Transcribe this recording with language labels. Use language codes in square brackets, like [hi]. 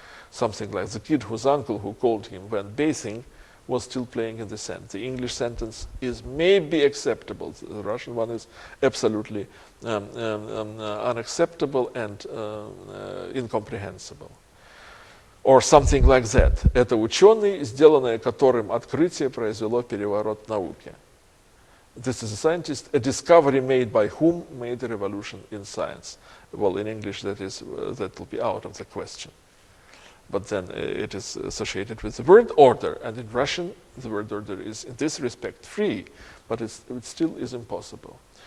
[en] Something like the kid whose uncle who called him when bathing was still playing in the sand. The English sentence is maybe acceptable. The Russian one is absolutely unacceptable and incomprehensible. Or something like that. [ru] Это ученый, сделанное которым открытие произвело переворот в науке. [en] This is a scientist, a discovery made by whom made a revolution in science. Well, in English that will be out of the question. But then it is associated with the word order, and in Russian the word order is in this respect free, but it still is impossible.